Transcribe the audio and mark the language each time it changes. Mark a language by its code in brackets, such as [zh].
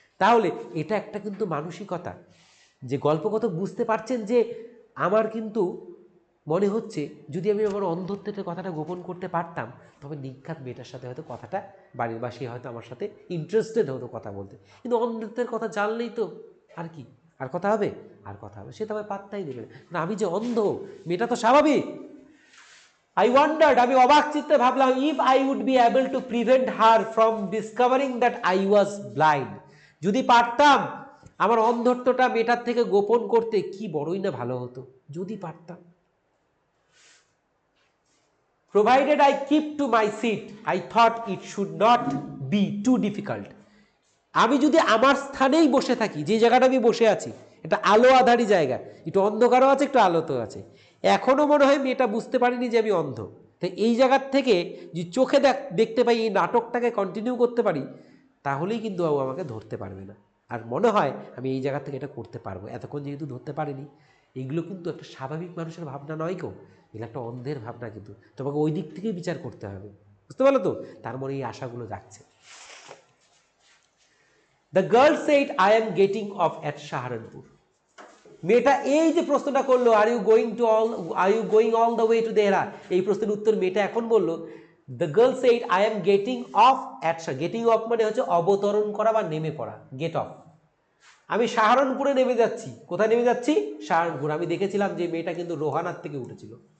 [bn] তাহলে এটা একটা কিন্তু মানসিকতা, যে গল্পকথক বুঝতে পারছেন যে আমার কিন্তু মনে হচ্ছে যদি আমি আমার অন্ধত্বের কথাটা গোপন করতে পারতাম তবে নিঘাত মেয়েটার সাথে হয়তো কথাটা বাড়ির, বা সে হয়তো আমার সাথে ইন্টারেস্টেড হতো কথা বলতে। কিন্তু অন্ধত্বের কথা জানলেই তো আর কি, আর কথা হবে? আর কথা হবে, সে তো আমার পাত্তাই দেবে না, আমি যে অন্ধ, মেয়েটা তো স্বাভাবিক। [en] I wondered, [bn] আমি অবাক চিত্তে ভাবলাম, [en] if I would be able to prevent her from discovering that I was blind, [bn] যদি পারতাম আমার অন্ধত্বটা মেয়েটার থেকে গোপন করতে, কি বড়ই না ভালো হতো যদি পারতাম। [en] Provided I keep to my seat, I thought it should not be too difficult. [bn] আমি যদি আমার স্থানেই বসে থাকি, যে জায়গাটা আমি বসে আছি, এটা আলো আধারি জায়গা, একটু অন্ধকারও আছে একটু আলো তো আছে, এখনো মনে হয় মেয়েটা বুঝতে পারিনি যে আমি অন্ধ। তাই এই জায়গার থেকে যে চোখে দেখতে পাই, এই নাটকটাকে কন্টিনিউ করতে পারি, তাহলেই কিন্তু ও আমাকে ধরতে পারবে না। আর মনে হয় আমি এই জায়গা থেকে এটা করতে পারবো, এতক্ষণ যেহেতু ধরতে পারিনি। এইগুলো কিন্তু একটা স্বাভাবিক মানুষের ভাবনা নয় কেউ, এগুলো একটা অন্ধের ভাবনা, কিন্তু তোমাকে ওই দিক থেকেই বিচার করতে হবে, বুঝতে পারলো তো? তার মনে এই আশাগুলো যাচ্ছে। [en] The girl said, I am getting off at Saharanpur. [bn] মেয়েটা এই যে প্রশ্নটা করলো, [en] are you going all the way to Dehra, [bn] এই প্রশ্নের উত্তর মেয়েটা এখন বললো, [en] the girl said I am getting off at, [bn] getting of মানে হচ্ছে অবতরণ করা বা নেমে পড়া, গেট অফ। আমি সাহারানপুরে নেমে যাচ্ছি। কোথায় নেমে যাচ্ছি? সাহারানপুর। আমি দেখেছিলাম যে মেয়েটা কিন্তু রোহানার থেকে উঠেছিল।